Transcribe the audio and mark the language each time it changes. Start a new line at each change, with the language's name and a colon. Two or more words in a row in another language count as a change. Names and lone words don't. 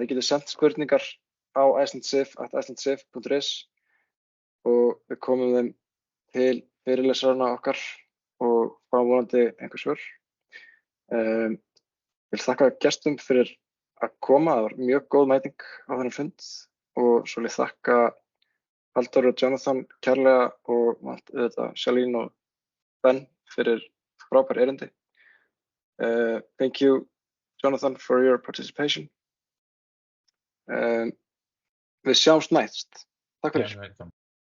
Icelandic: Þið getið sendt spurningar á IcelandSIF@icelandsif.is og við komum þeim til fyrirlesarana okkar og fáum vonandi einhver svör. Ég vil þakka gestum fyrir að koma. Það var mjög góð mæting á þennan fund og svo vil ég þakka Halldór og Jonathan kærlega og Shalini og Ben fyrir frábær erindi.
English: Thank you, Jonathan, for your participation.
Icelandic: Við sjáumst næst. Takk fyrir.